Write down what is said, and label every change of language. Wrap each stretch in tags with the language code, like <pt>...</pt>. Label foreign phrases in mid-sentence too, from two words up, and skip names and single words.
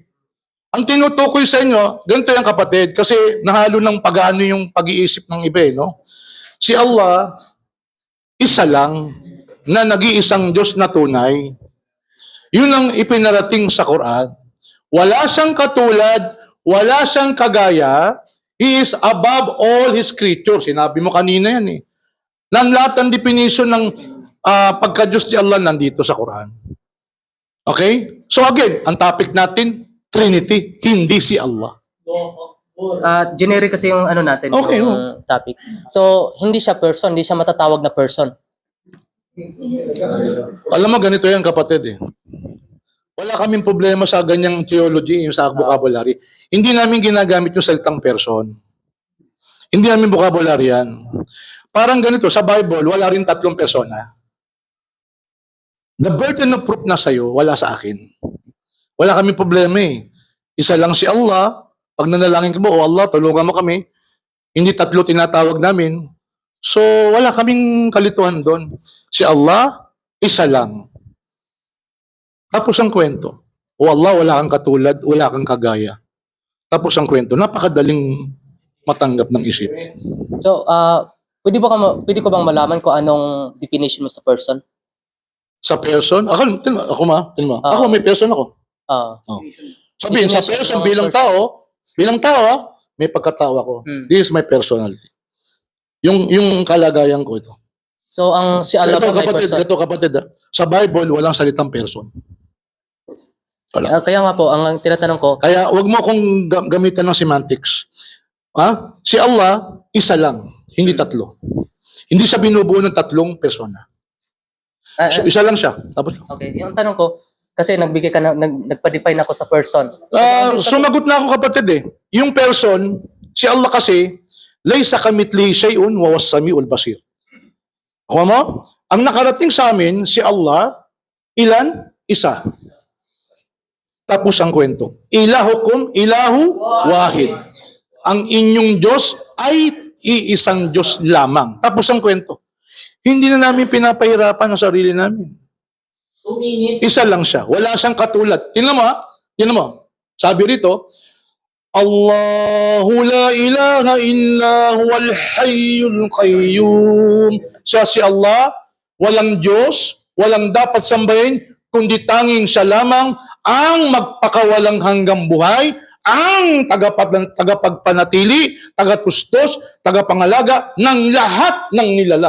<tl>Ang tinutukoy sa inyo, ganito yung kapatid, kasi nahalo ng pag-ano yung pag-iisip ng iba eh, no? Si Allah, isa lang, na nag-iisang Diyos na tunay. Yun ang ipinarating sa Quran. Wala siyang katulad, wala siyang kagaya,</tl> <en>He is above all His creatures.</en> <tl>Sinabi mo kanina yan eh. Nang lahat ng definition ng pagka-Diyos ni Allah nandito sa Quran. Okay?</tl> <en>So again,</en> <tl>ang topic natin, Trinity, hindi si Allah. Generic kasi yung ano natin, Okay, yung topic. So, hindi siya person, hindi siya matatawag na person. Alam mo, ganito yan kapatid eh. Wala kaming problema sa ganyang theology, yung sa vocabulary. Hindi namin ginagamit yung salitang person. Hindi namin vocabulary yan. Parang ganito, sa Bible, wala rin tatlong persona.</tl> <en>The burden of proof</en> <tl>na sa'yo, wala sa akin. Wala kami problema eh. Isa lang si Allah. Pag nanalangin ka mo, oh Allah, tulungan mo kami. Hindi tatlo tinatawag namin. So, wala kaming kalituhan doon. Si Allah, isa lang. Tapos ang kwento. O Allah, wala kang katulad, wala kang kagaya. Tapos ang kwento, napakadaling matanggap ng isip. So, pwede ko bang malaman kung anong definition mo sa person? Sa person, ako Ah. may person ako. Ah, Oh. Sabihin, sa person, Definition ng bilang tao, may pagkatao ako.</tl> <en>This is my personality.</en> <tl>Yung kalagayan ko ito. so, si Allah po may person. Ito kapatid, sa Bible, walang salitang person. Wala. Kaya nga po, ang tinatanong ko, Kaya wag mo akong gamitan ng semantics. Si Allah, isa lang, hindi tatlo. Hindi siya binubuo ng tatlong persona. So, isa lang siya. Tapos, okay, yung tanong ko, kasi nagbigay ka nagpa-define ako sa person. sumagot na ako kapatid eh. Yung person, si Allah kasi,</tl> <ar>ليس كمثله شيء وهو السميع البصير.</ar> <tl>Kuha mo? Ang nakarating sa amin, si Allah, ilan? Isa. Tapos ang kwento.</tl> <ar>إلهكم إله واحد.</ar> <tl>Ang inyong Diyos ay iisang Diyos lamang. Tapos ang kwento. Hindi na namin pinapahirapan ang sarili namin. Isa lang siya. Wala siyang katulad. Tingnan mo ha. Tingnan mo. Sabi rito,</tl> <ar>الله لا إله إلا هو الحي القيوم.</ar> <tl>Siya si Allah, walang Diyos, walang dapat sambahin, kundi tanging siya lamang ang magpakawalang hanggang buhay, ang tagapagpanatili, tagatustos, tagapangalaga ng lahat ng nilalang.</tl>